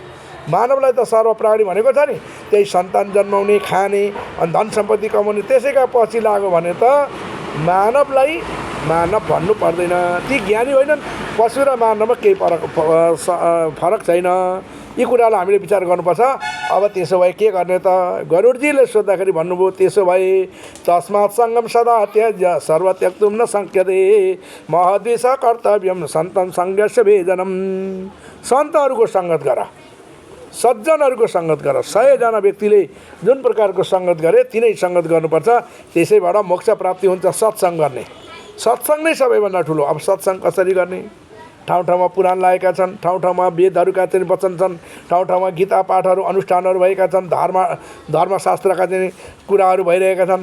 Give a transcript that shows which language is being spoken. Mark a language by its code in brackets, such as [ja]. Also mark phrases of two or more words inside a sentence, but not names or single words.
[ne] मानवलाई त सर्व प्राणी भनेको छ नि, त्यही सन्तान जन्माउने खाने अनि धन सम्पत्ति कमाउने त्यसैका पछि लाग्यो भने त मानवलाई मानव भन्नु पर्दैन। ती ज्ञानी होइनन्। पशु र मानवमा केही फरक छैन। यी कुरालाई हामीले विचार गर्नुपर्छ। अब त्यसो भए के गर्ने त? गरुडजीले सोद्धाखेरि भन्नुभयो, त्यसो भए [sa] तस्मात् सङ्गम सदा त्यज्य सर्व त्यक्तुं न शक्यते महद्विष कर्तव्यम सन्तं सङ्गस्य भेजनम। [ne] सन्तहरूको सङ्गत गर, सज्जनहरूको सङ्गत गर। 100 जना व्यक्तिले जुन प्रकारको सङ्गत गरे तिनै सङ्गत गर्नुपर्छ। त्यसैबाट मोक्ष प्राप्ति हुन्छ। सत्सङ्ग गर्ने, सत्सङ्ग नै सबैभन्दा ठुलो। अब सत्सङ्ग कसरी गर्ने? ठाउँ ठाउँमा पुराण लागेका छन्, ठाउँ ठाउँमा वेदहरूका चाहिँ वचन छन्, ठाउँ ठाउँमा गीता पाठहरू अनुष्ठानहरू भएका छन्, धर्मशास्त्रका चाहिँ कुराहरू भइरहेका छन्।